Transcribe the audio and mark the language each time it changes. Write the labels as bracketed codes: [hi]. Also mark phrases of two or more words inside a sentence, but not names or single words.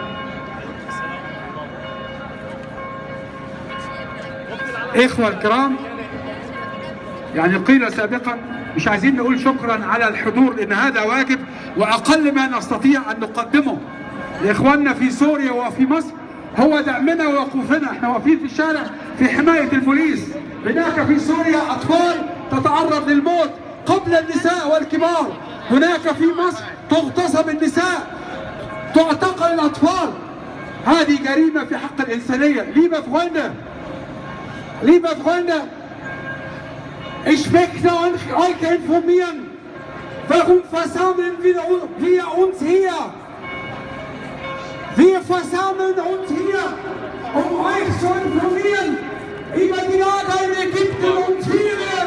[ar] إخوة الكرام، يعني قيل سابقا مش عايزين نقول شكرا على الحضور لأن هذا واجب وأقل ما نستطيع أن نقدمه لإخواننا في سوريا وفي مصر هو دعمنا ووقوفنا. احنا واقفين في الشارع في حماية البوليس. هناك في سوريا أطفال تتعرض للموت قبل النساء والكبار، هناك في مصر تغتصب النساء، تعتقل الأطفال. هذه جريمة في حق الإنسانية. [de] Liebe Freunde, liebe Freunde, ich möchte euch informieren, warum versammeln wir uns hier? Wir versammeln uns hier, um euch zu informieren über die Lage in Ägypten und Syrien.